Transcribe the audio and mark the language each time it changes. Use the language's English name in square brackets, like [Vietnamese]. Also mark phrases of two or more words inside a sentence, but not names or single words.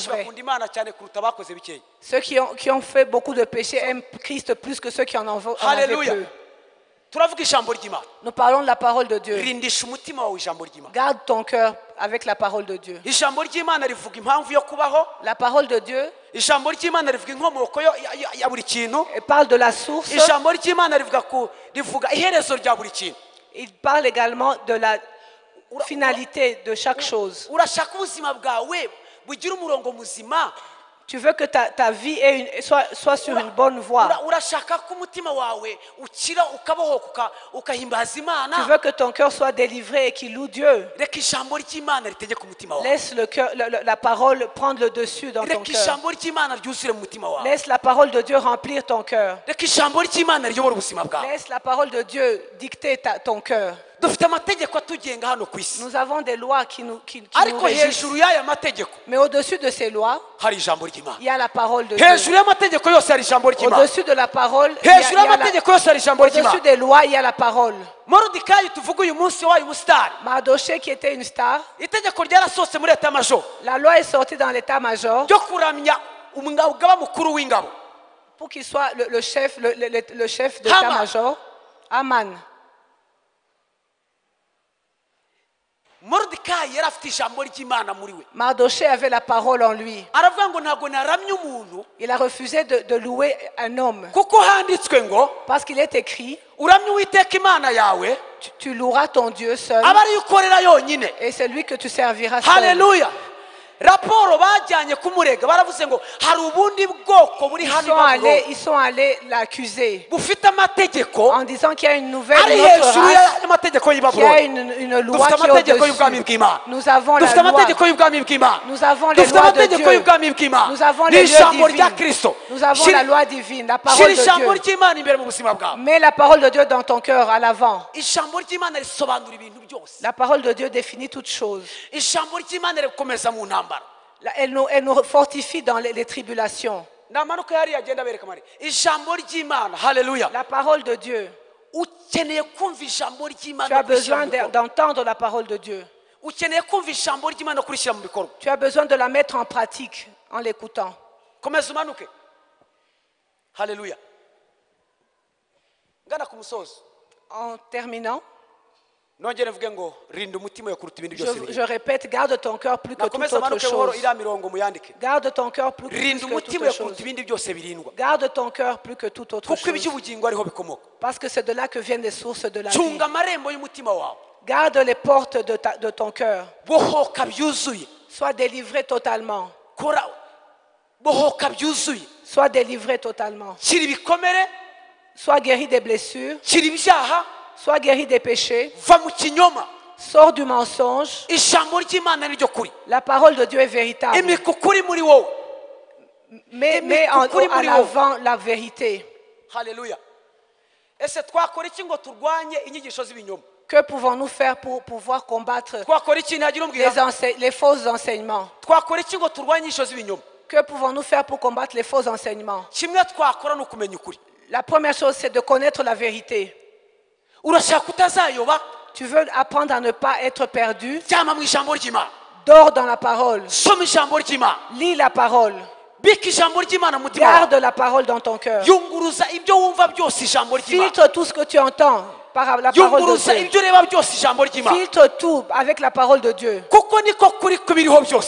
[Kinyarwanda] byinshi [French] vrai. [Kinyarwanda] bakunda Imana cyane kuruta abakoze bikeya. [French] Ceux qui ont fait beaucoup de péchés aiment Christ plus que ceux qui en avaient Hallelujah. peu. [Kinyarwanda] Turavuga ijambo ry'Imana. [French] Nous parlons de la parole de Dieu. [Kinyarwanda] Rindisha umutima wawe ijambo ry'Imana. [French] Garde ton cœur avec la parole de Dieu. [Kinyarwanda] Ijambo ry'Imana rivuga impamvu yo kubaho. [French] La parole de Dieu [Kinyarwanda] Ijambo ry'Imana rivuga inkomoko ya buri kintu. [French] parle de la source. [Kinyarwanda] Ijambo ry'Imana rivuga iherezo rya buri kintu. [French] Il parle également de la finalité de chaque chose. [Kinyarwanda] Urashaka ubuzima bwawe bugira umurongo muzima. [French] Tu veux que ta vie soit sur une bonne voie. [Kinyarwanda] Urashaka ko umutima wawe ukira ukabohoka ukahimbaza Imana. [French] Tu veux que ton cœur soit délivré et qu'il loue Dieu. [Kinyarwanda] Reka ijambo ry'Imana ritegeke umutima wawe. [French] Laisse la parole prendre le dessus dans ton [Kinyarwanda] Reka [French] cœur. [Kinyarwanda] ijambo ry'Imana ryuzure mu mutima wawe. [French] Laisse la parole de Dieu remplir ton cœur. [Kinyarwanda] Reka ijambo ry'Imana riyobora ubuzima bwawe. [French] Laisse la parole de Dieu dicter ton cœur. [Kinyarwanda] Dufite amategeko atugenga hano ku isi. [French] Nous avons des lois qui nous [Kinyarwanda] Ariko [French] régissent. [Kinyarwanda] hejuru y'aya mategeko [French] Mais au-dessus de ces lois, [Kinyarwanda] hari ijambo ry'Imana. [French] il y a la parole de Dieu. [Kinyarwanda] Hejuru y'amategeko yose hari ijambo ry'Imana. [French] Au-dessus de la parole, il y a [Kinyarwanda] Hejuru y'amategeko yose hari ijambo [French] au-dessus [Kinyarwanda] ry'Imana. [French] des lois, il y a la parole. [Kinyarwanda] Moridekayi tuvuga uyu munsi wabaye umusitari. [French] Mardochée qui était une star, [Kinyarwanda] Itegeko ryarasohotse muri leta y'amajoro [French] la loi est sortie dans l'état-major [Kinyarwanda] ryo kuramya umugaba mukuru w'ingabo. [French] pour qu'il soit le chef d'état-major, Aman. [Kinyarwanda] Moridekayi yari afite ijambo ry'Imana muri we. [French] Mardochée avait la parole en lui. [Kinyarwanda] Aravuga ngo ntabwo naramya umuntu [French] Il a refusé de louer un homme [Kinyarwanda] kuko handitswe ngo [French] parce qu'il est écrit, [Kinyarwanda] uramye Uwiteka Imana yawe [French] tu loueras ton Dieu seul [Kinyarwanda] aba ariyo ukorera yonyine. [French] et c'est lui que tu serviras seul. [Kinyarwanda] Haleluya. Raporo bajyanye kumurega baravuze ngo hari ubundi bwoko buri hano i Babuloni [French] Ils sont allés l'accuser [Kinyarwanda] bufite amategeko [French] en disant qu'il y a une nouvelle [Kinyarwanda] ari [French] une autre [Kinyarwanda] hejuru [French] race, [Kinyarwanda] y'amategeko y'i [French] qu'il y a [Kinyarwanda] Babuloni. [French] une loi [Kinyarwanda] Dufite [French] qui est [Kinyarwanda] amategeko y'ubwami [French] au-dessus. [Kinyarwanda] bw'Imana. [French] Nous avons la [Kinyarwanda] Dufite [French] loi. [Kinyarwanda] amategeko y'ubwami bw'Imana. [French] Nous avons les [Kinyarwanda] Dufite [French] lois de [Kinyarwanda] amategeko [French] Dieu. [Kinyarwanda] y'ubwami bw'Imana. [French] Nous avons [Kinyarwanda] Ni [French] les lois [Kinyarwanda] ijambo rya [French] divines. [Kinyarwanda] Kristo. [French] Nous avons la loi divine, la parole [Kinyarwanda] Shyira [French] de [Kinyarwanda] ijambo [French] Dieu. [Kinyarwanda] ry'Imana imbere mu buzima bwawe. [French] Mets la parole de Dieu dans ton cœur à l'avant. [Kinyarwanda] Ijambo ry'Imana risobanura ibintu byose. [French] La parole de Dieu définit toutes choses. [Kinyarwanda] Ijambo ry'Imana rikomeza mu ntambara. [French] Elle nous fortifie dans les tribulations. [Kinyarwanda] Namanuka yari agenda bereka mari. Ijambo ry'Imana. Haleluya. [French] La parole de Dieu. [Kinyarwanda] Ukeneye kumva ijambo [French] Tu [Kinyarwanda] ry'Imana. [French] as besoin d'entendre la parole de Dieu. [Kinyarwanda] Ukeneye kumva ijambo ry'Imana kurishyira mu bikorwa. [French] Tu as besoin de la mettre en pratique en l'écoutant. [Kinyarwanda] Komeza umanuke. Haleluya. Ngana ku musozo. [French] En terminant, [Kinyarwanda] Nongere mvuge ngo rinda umutima yo kuruta ibindi byose. [French] je répète, garde ton cœur plus que toute [Kinyarwanda] Nakomeza [French] autre [Kinyarwanda] umanuke buhoro [French] chose. [Kinyarwanda] iriya mirongo muyandike. [French] Garde ton cœur plus [Kinyarwanda] Rinda [French] que [Kinyarwanda] umutima [French] toute [Kinyarwanda] yo [French] chose. [Kinyarwanda] kuruta ibindi byose birindwa. [French] Garde ton cœur plus que toute autre [Kinyarwanda] Kuko [French] chose. [Kinyarwanda] iby'ubugingo ariho bikomoka. [French] Parce que c'est de là que viennent les sources de la vie. [Kinyarwanda] Cunga amarembo y'umutima wawe. [French] Garde les portes de ton cœur. [Kinyarwanda] Bohoka byuzuye. [French] Sois délivré totalement. [Kinyarwanda] Kora bohoka byuzuye. [French] Sois délivré totalement. [Kinyarwanda] Kira ibikomere, [French] Sois guéri des blessures. [Kinyarwanda] kira ibyaha, [French] Sois guéri des péchés. [Kinyarwanda] va mu kinyoma. [French] Sors du mensonge. [Kinyarwanda] Ijambo ry'Imana niryo kuri. [French] La parole de Dieu est véritable. [Kinyarwanda] Imikukuri muri wowe. [French] Mets en avant la vérité. [Kinyarwanda] Haleluya. Ese twakora iki ngo turwanye inyigisho z'ibinyoma? [French] Que pouvons-nous faire pour pouvoir combattre [Kinyarwanda] twakora iki ntagira umbwira [French] les faux enseignements? [Kinyarwanda] twakora iki ngo turwanye inyigisho z'ibinyoma [French] Que pouvons-nous faire pour combattre les faux enseignements? [Kinyarwanda] kimwe twakora ni ukumenya ukuri [French] La première chose, c'est de connaître la vérité. [Kinyarwanda] urashaka utazayoba [French] Tu veux apprendre à ne pas être perdu? [Kinyarwanda] ryama mu ijambo ry'imana [French] Dors dans la parole. [Kinyarwanda] soma ijambo ry'imana [French] Lis la parole. [Kinyarwanda] bika ijambo ry'imana mu mutima wawe [French] Garde la parole dans ton cœur. [Kinyarwanda] yunguruza ibyo wumva byose ijambo ry'imana [French] Filtre tout ce que tu entends par la parole de [Kinyarwanda] yunguruza [French] Dieu. [Kinyarwanda] ibyo ureba byose ijambo ry'imana [French] Filtre tout avec la parole de Dieu. [Kinyarwanda] kuko niko kuri kubiriho byose